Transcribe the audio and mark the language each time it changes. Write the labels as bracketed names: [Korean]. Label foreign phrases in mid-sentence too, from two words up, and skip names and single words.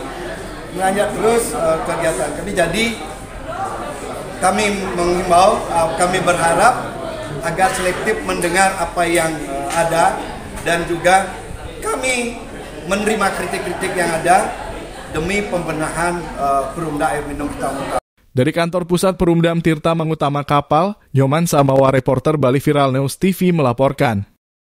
[Indonesian] Melanjut terus kegiatan kami. Jadi kami menghimbau, kami berharap agar selektif mendengar apa yang ada, dan juga kami menerima kritik-kritik yang ada demi pembenahan Perumda Air Minum Tirta Mangutama. Dari kantor pusat Perumdam Tirta Mangutama Kapal, Nyoman Samawa, reporter Bali Viral News TV melaporkan.